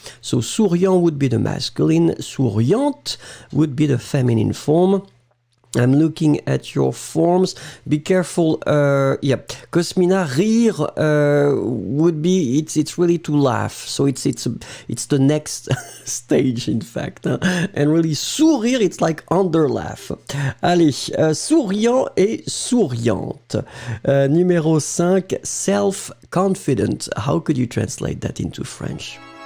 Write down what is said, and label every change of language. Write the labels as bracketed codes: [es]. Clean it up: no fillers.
[en] So souriant would be the masculine, souriante would be the feminine form. I'm looking at your forms. Be careful. Yeah, Cosmina, rire would be it's really to laugh. So it's the next stage, in fact. Hein? And really, sourire, it's like under laugh. [fr] Allez, souriant et souriante. Numéro 5, self-confident. [en] How could you translate that into French?